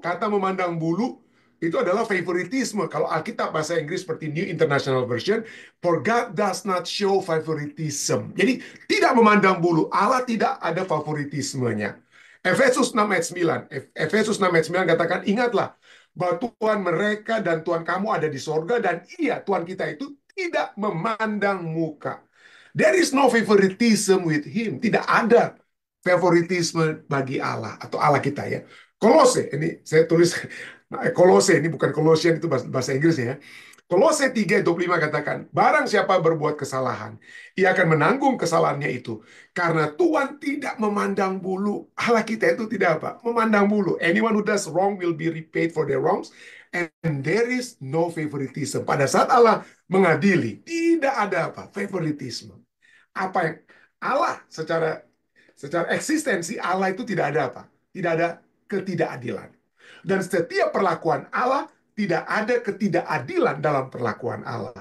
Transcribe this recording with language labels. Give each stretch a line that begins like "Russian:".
Indonesian: Kata memandang bulu itu adalah favoritisme. Kalau Alkitab bahasa Inggris seperti New International Version,
English: for God does not show favoritism.
Indonesian: Jadi tidak memandang bulu, Allah tidak ada favoritismenya. Efesus 6 ayat 9 katakan, ingatlah bahwa Tuhan mereka dan Tuhan kamu ada di sorga, dan iya, Tuhan kita itu tidak memandang muka.
English: There is no favoritism with him.
Indonesian: Tidak ada favoritisme bagi Allah atau Allah kita ya. Kolose, ini saya tulis Kolose, ini bukan Kolosian, itu bahasa Inggris ya. Kolose 3:25 katakan, barang siapa berbuat kesalahan, ia akan menanggung kesalahannya itu. Karena Tuhan tidak memandang bulu. Allah kita itu tidak apa? Memandang bulu.
English: Anyone who does wrong will be repaid for their wrongs. And there is no favoritism.
Indonesian: Pada saat Allah mengadili, tidak ada apa? Favoritisme. Apa yang Allah secara eksistensi Allah itu tidak ada apa? Tidak ada ketidakadilan. Dan setiap perlakuan Allah tidak ada ketidakadilan dalam perlakuan Allah.